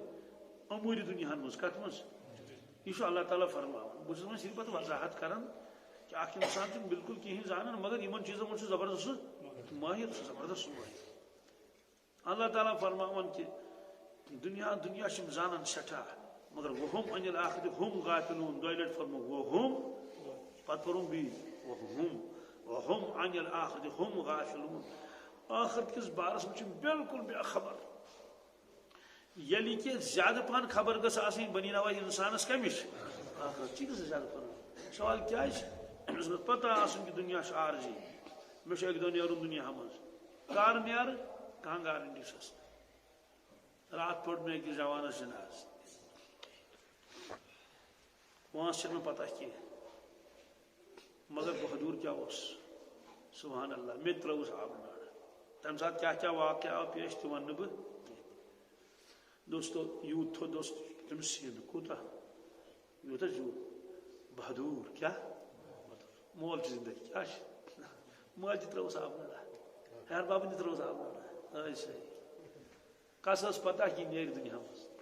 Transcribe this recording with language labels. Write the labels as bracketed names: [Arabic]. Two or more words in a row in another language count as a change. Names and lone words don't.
[Kashmiri] اموٗرِ دُنیاہن منٛز کتھ منٛز یہ چھُ اللہ تعالیٰ فرماوان بہٕ چھُس وۄنۍ صرف پتہٕ وضاحت کران کہ اکھ انسان چھُنہٕ بالکل کہیٖنۍ زانان مگر یِمن چیٖزن منٛز چھُ زبردست سُہ مٲہِر سُہ زبردست مٲہِر اللہ تعالیٰ فرماوان کہ دُنیا چھِ یِم زانان سٮ۪ٹھاہ مگر [Arabic] وہم عن الآخرۃ ہم غافلون [Kashmiri] دۄیہِ لٹہِ فرمو وہم پتہٕ پوٚرُم بیٚیہِ [Arabic] وہم عن الآخرۃ ہم غافلون [Kashmiri] آخرت کس بارس میں بالکل بے خبر یلی کہ زیادہ پہن خبر گژھ آسٕنۍ بنی نوا انسانس کمش آخرت چی گژھِ زیادہ پہن سوال کیا أمِس گژھِ پتہ آسُن کہ دنیا چھُ عارضی مےٚ چھُ اکہِ دۄہ نیرُن دُنیا منٛز کر نیرٕ کانٛہہ گارنٹی چھس رات پوٚر مےٚ أکِس جوانس جناز پانٛژھ چھنہٕ مےٚ پتہ کینٛہہ مگر بہادور کیا اوس [Arabic] سبحان اللہ [Kashmiri] مےٚ ترٲوٕس آبہٕ نار تمہِ ساتہٕ کیٛاہ کیٛاہ واقعہ آو پیش تہِ ونہٕ نہٕ بہٕ دوستو یوٗت تھوٚد اوس تٔمِس سیٖنہٕ کوٗتاہ یوٗتاہ زیوٗٹھ بہادور کیٛاہ مول چھِ زندگی کیٛاہ چھِ ماجہِ تہِ ترٲوٕس آبہٕ نار ہیٚہر بابن تہِ ترٲوٕس آبہٕ نار ٲے صحیح کس ٲس پتہ کہِ یہِ نیرِ دُنیا منٛز